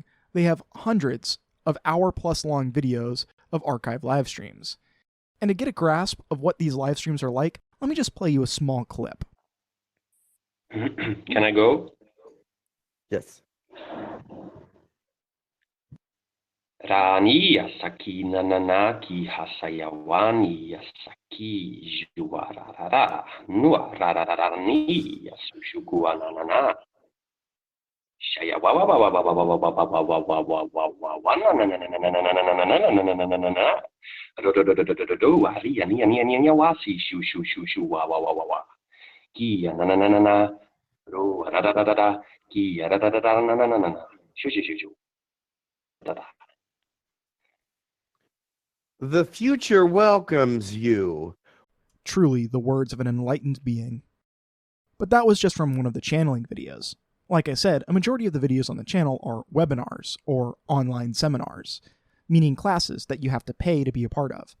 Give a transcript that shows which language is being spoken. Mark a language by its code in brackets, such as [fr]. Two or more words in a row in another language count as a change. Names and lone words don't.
[en] They have hundreds of hour-plus long videos of archived live streams. And to get a grasp of what these live streams are like, let me just play you a small clip. Can I go? Yes. Rani yasaki nananaki hasayawani yasaki juararara nuarararani yasushuguanana shaya wa wa wa wa wa wa wa wa wa wa wa wa wa wa wa wa na na na na na na na na na na na na na na do do do do do do do ari ani ani ani ani wasi shu shu shu shu wa wa wa wa wa ki na na na na na ro ra ra ra ra ra ki ra ra ra ra na na na na shu shu shu shu da da. The future welcomes you. Truly the words of an enlightened being. But that was just from one of the channeling videos. Like I said, a majority of the videos on the channel are webinars, or online seminars, meaning classes that you have to pay to be a part of.